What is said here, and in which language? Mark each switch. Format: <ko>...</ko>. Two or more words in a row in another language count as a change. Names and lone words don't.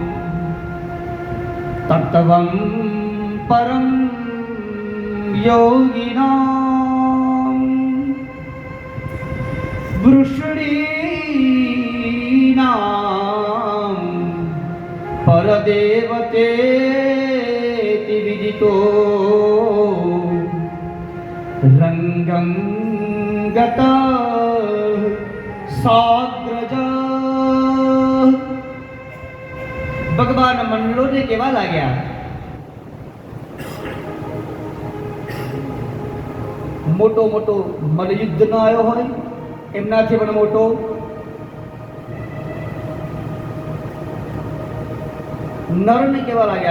<sa>तत्त्वं परं योगिनां वृषणीनां परदेवतेति विदितो रंगं गतः साग्रज.</sa> <gu>ભગવાન મંડળોને કેવા લાગ્યા? મોટો મોટો મલ્લયુદ્ધ ન આવ્યો હોય એમનાથી પણ મોટો નરને કેવા લાગ્યા?</gu>